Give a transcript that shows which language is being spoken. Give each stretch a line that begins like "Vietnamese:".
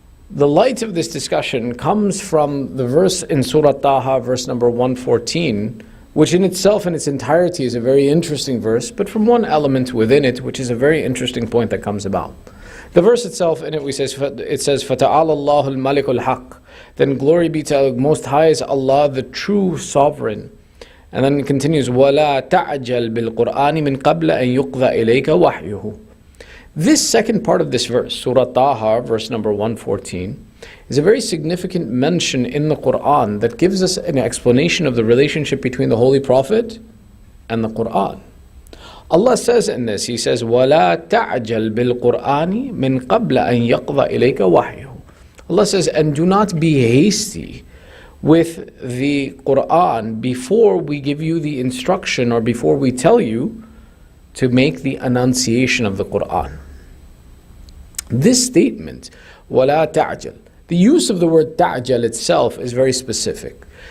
English: The light of this discussion comes from the verse in Surah Taha, verse number 114, which in itself, in its entirety, is a very interesting verse, but from one element within it, which is a very interesting point that comes about. The verse itself, in it, it says,
Arabic: فَتَعَالَى اللَّهُ الْمَلِكُ الْحَقِّ.
English: Then glory be to Most High is Allah, the true sovereign. And then it continues,
Arabic: وَلَا تَعْجَلْ بِالْقُرْآنِ مِنْ قَبْلَ أَنْ يُقْضَى إِلَيْكَ وَحْيُهُ.
English: This second part of this verse, Surah Taha, verse number 114, is a very significant mention in the Qur'an that gives us an explanation of the relationship between the Holy Prophet and the Qur'an. Allah says in this, He says,
Arabic: وَلَا تَعْجَلْ بِالْقُرْآنِ مِنْ قَبْلَ أَنْ يَقْضَى إِلَيْكَ وَحْيُهُ.
English: Allah says, and do not be hasty with the Qur'an before we give you the instruction or before we tell you to make the annunciation of the Qur'an. This statement,
Arabic: وَلَا تَعْجَلْ,
English: the use of the word ta'jal itself is very specific.